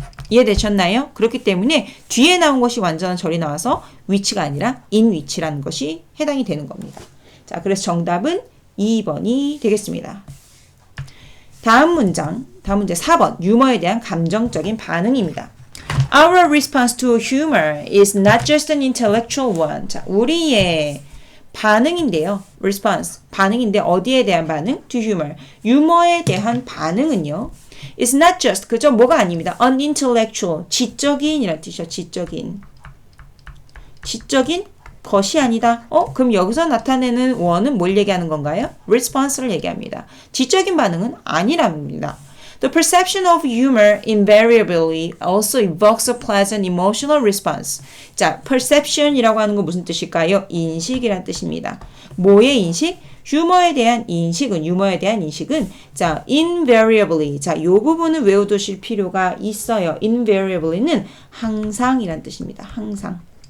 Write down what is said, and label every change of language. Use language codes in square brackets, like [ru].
[ko] 이해되셨나요? 그렇기 때문에 뒤에 나온 것이 완전한 절이 나와서 which가 아니라 in which라는 것이 해당이 되는 겁니다. 자, 그래서 정답은 2번이 되겠습니다. 다음 문제 4번. 유머에 대한 감정적인 반응입니다. [en] Our response to humor is not just an intellectual one. [ko] 자, 우리의 반응인데요. response. 반응인데 어디에 대한 반응? [en] to humor. [ko] 유머에 대한 반응은요. [en] is not just. [ko] 그죠? 뭐가 아닙니다. [en] an intellectual. [ko] 지적인이라는 뜻이죠. 지적인 것이 아니다. 그럼 여기서 나타내는 원은 뭘 얘기하는 건가요? response를 얘기합니다. 지적인 반응은 아니랍니다. [en] The perception of humor invariably also evokes a pleasant emotional response. [ko] 자, perception이라고 하는 건 무슨 뜻일까요? 인식이란 뜻입니다. 뭐의 인식? 유머에 대한 인식은 자, invariably. 자, 요 부분을 외워두실 필요가 있어요. invariably는 항상이란 뜻입니다. 항상.